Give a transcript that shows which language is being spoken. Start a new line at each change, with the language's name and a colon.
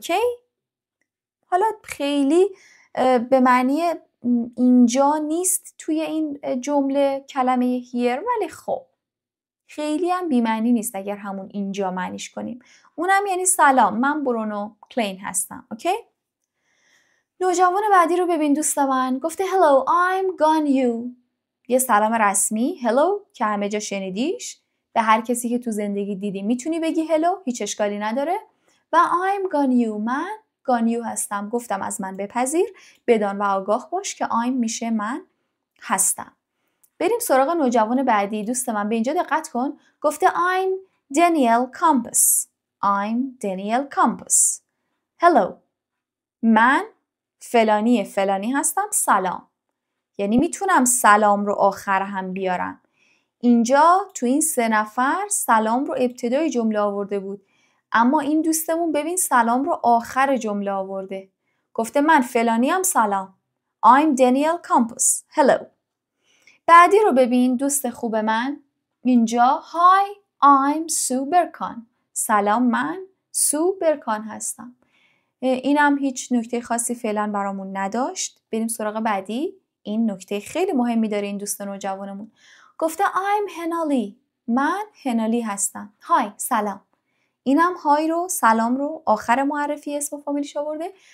Persian: اوکی؟ حالا خیلی به معنی اینجا نیست توی این جمله کلمه here، ولی خب خیلی هم بی‌معنی نیست اگر همون اینجا معنیش کنیم. اونم یعنی سلام، من برونو کلین هستم. اوکی؟ نوجوان بعدی رو ببین دوست من.
English: گفته hello I'm gone you.
Persian: یه سلام رسمی hello که همه جا شنیدیش. به هر کسی که تو زندگی دیدی میتونی بگی hello، هیچ اشکالی نداره. و
English: I'm gone you،
Persian: من gone you هستم. گفتم از من بپذیر، بدان و آگاه باش که I'm میشه من هستم. بریم سراغ نوجوان بعدی. دوست من به اینجا دقت کن.
English: گفته I'm Daniel Campos. I'm Daniel Campos.
Persian: hello من فلانی هستم. سلام. یعنی میتونم سلام رو آخر هم بیارم. اینجا تو این 3 نفر سلام رو ابتدای جمله آورده بود، اما این دوستمون ببین سلام رو آخر جمله آورده. گفته من فلانی هم سلام.
English: I'm Daniel Campos. hello.
Persian: بعدی رو ببین دوست خوب من.
English: اینجا Hi I'm Sue Berkan.
Persian: سلام، من سو برکان هستم. اینم هیچ نکته خاصی فعلا برامون نداشت. بریم سراغ بعدی. این نکته خیلی مهمی داره این دوست نوجوانمون. گفته I'm هنالی. من هنالی هستم. های سلام. اینم های رو، سلام رو آخر معرفی اسم و فامیلش آورده.